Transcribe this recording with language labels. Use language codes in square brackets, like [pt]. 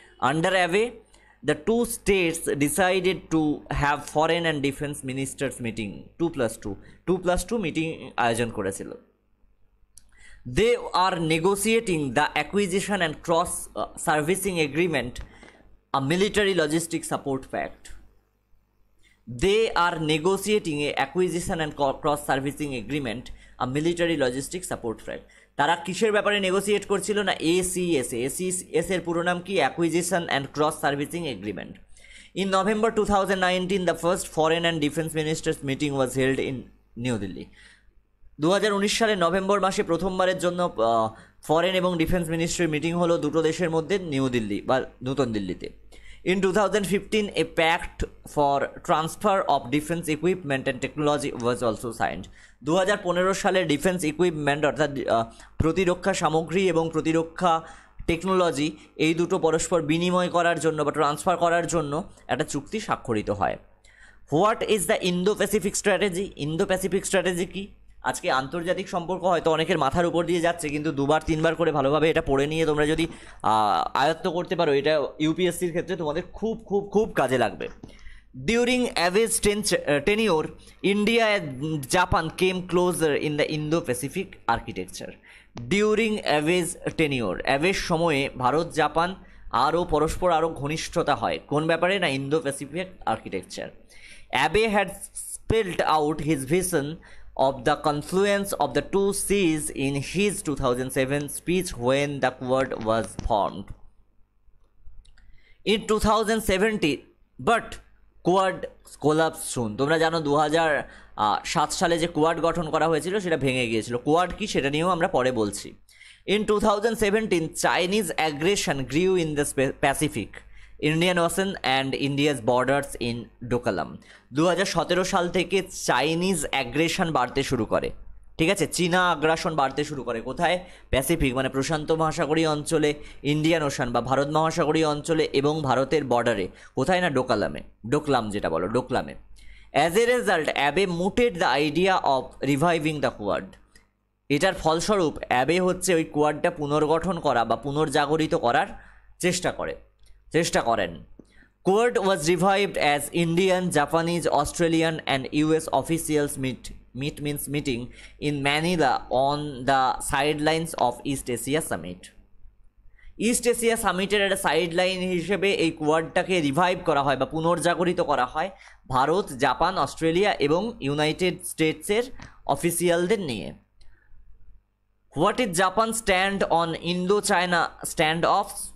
[en] under Abe the two states decided to have foreign and defence ministers meeting 2+2 meeting [bn] আয়োজন করেছিল। [en] They are negotiating the acquisition and cross servicing agreement, a military logistic support pact. They are negotiating a acquisition and cross-servicing agreement, a military logistic support pact. [bn] তারা কিসের ব্যাপারে negotiate করছিল? না, ACS এর পুরো নাম কি? Acquisition and cross servicing agreement. [en] In November 2019, the first foreign and defense ministers meeting was held in New Delhi. [bn] 2019 সালের নভেম্বর মাসে প্রথমবারের জন্য ফরেন এবং ডিফেন্স মিনিস্ট্রির মিটিং হলো দুটো দেশের মধ্যে নিউ দিল্লি বা নতুন দিল্লিতে। [en] In 2015, a pact for transfer of defense equipment and technology was also signed. [bn] 2015 সালে ডিফেন্স ইকুইপমেন্ট অর্থাৎ প্রতিরক্ষা সামগ্রী এবং প্রতিরক্ষা টেকনোলজি এই দুটো পরস্পর বিনিময় করার জন্য বা ট্রান্সফার করার জন্য একটা চুক্তি স্বাক্ষরিত হয়। [en] What is the Indo Pacific strategy? [bn] Indo Pacific strategy কি? আজকে আন্তর্জাতিক সম্পর্ক হয়তো অনেকের মাথার উপর দিয়ে যাচ্ছে, কিন্তু দুবার তিনবার করে ভালোভাবে এটা পড়ে নিয়ে তোমরা যদি আয়ত্ত করতে পারো, এটা ইউপিএসসির ক্ষেত্রে তোমাদের খুব খুব খুব কাজে লাগবে। [en] During Abe's tenure India and Japan came closer in the Indo Pacific architecture. During Abe's tenure, [bn] অ্যাভেজ সময়ে ভারত জাপান পরস্পর আরও ঘনিষ্ঠতা হয়। কোন ব্যাপারে? না, Indo Pacific architecture. [en] Abe had spelled out his vision of the confluence of the two seas in his 2007 speech when the Quad was formed. In 2017, but Quad collapsed soon. [bn] তোমরা জানো 2007 সালে যে কোয়াড গঠন করা হয়েছিল সেটা ভেঙে গিয়েছিল। কোয়াড কি সেটা নিয়েও আমরা পরে বলছি। [en] In 2017, Chinese aggression grew in the Pacific, Indian Ocean and India's borders in Doklam. [bn] 2017 সাল থেকে চাইনিজ অ্যাগ্রেশন বাড়তে শুরু করে, ঠিক আছে, চীনা আগ্রাসন বাড়তে শুরু করে। কোথায়? প্যাসিফিক মানে প্রশান্ত মহাসাগরীয় অঞ্চলে, ইন্ডিয়ান ওশান বা ভারত মহাসাগরীয় অঞ্চলে এবং ভারতের বর্ডারে। কোথায়? না, ডোকলাম যেটা বলো, ডোকলামে। [en] As a result Abe muted the idea of reviving the Quad. [bn] এটার ফলস্বরূপ অ্যাবে হচ্ছে ওই কোয়াডটা পুনর্গঠন করা বা পুনর্জাগরিত করার চেষ্টা করেন। [en] Quad was revived as Indian, Japanese, Australian and US officials meeting in Manila on the sidelines of East Asia Summit. [bn] East Asia সামিটের একটা সাইডলাইন হিসেবে এই কোয়াডটাকে রিভাইভ করা হয় বা পুনর্জাগরিত করা হয় ভারত, জাপান, অস্ট্রেলিয়া এবং ইউনাইটেড স্টেটসের অফিসিয়ালদের নিয়ে। [en] What is Japan stand on Indo China standoff?